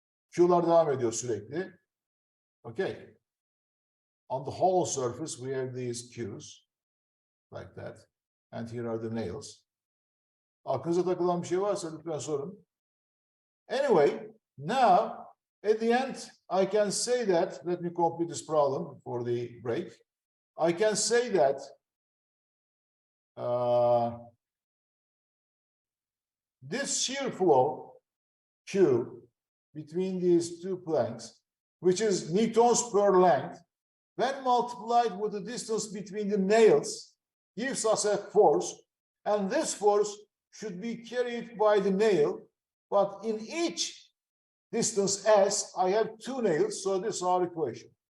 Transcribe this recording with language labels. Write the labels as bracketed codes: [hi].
[tr] Q'lar devam ediyor sürekli. [en] Okay. On the whole surface, we have these Q's like that. And here are the nails. [tr] Aklınıza takılan bir şey varsa lütfen sorun. [en] Anyway, now, at the end, I can say that, let me complete this problem for the break. I can say that this shear flow, Q, between these two planks, which is newtons per length, when multiplied with the distance between the nails, gives us a force, and this force should be carried by the nail, but in each distance S, I have two nails, so this is our equation.